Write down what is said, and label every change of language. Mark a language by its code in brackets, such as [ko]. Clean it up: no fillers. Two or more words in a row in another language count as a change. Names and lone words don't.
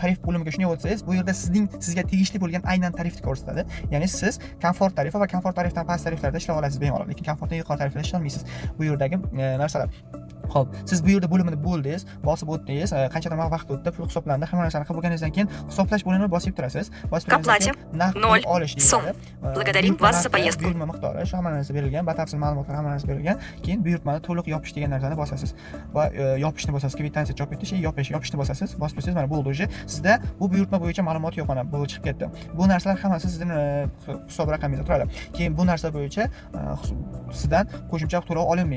[uz] Tarif bo'limiga shuni o'tsangiz, bu yerda sizga tegishli bo'lgan aynan tarifni ko'rsatadi. Ya'ni siz komfort tarifi va komfort tarifdan past tariflarda ishlay olasiz bemalol, lekin komfortdan yuqori tariflarda ishlay olmaysiz. Bu yerdagi narsalar. Xo'p, siz bu yerda bo'limini bo'ldingiz, bosib o'tdingiz, qanchadan vaqt o'tdi, pul hisoblandi, hamma narsani qilib bo'lganingizdan keyin hisoblash bo'limini bosib turasiz. [ru] К оплате 0 сум. Благодарим вас за поездку. [uz] Buyurtma miqdori, shu hamma narsa berilgan, batafsil ma'lumotlar hamma narsa berilgan. Keyin buyurtmani to'liq yopish degan narsani bosasiz va yopishni bosasiz. Kvitansiya chop etish, yopishni bosasiz. Bosib tursangiz, mana bo'ldi уже. Sizda bu buyurtma bo'yicha ma'lumot yo'q, mana bu chiqib ketdi. Bu narsalar hammasi sizning hisob raqamingizda turadi. Keyin bu narsa bo'yicha sizdan qo'shimcha to'lov olinmaydi.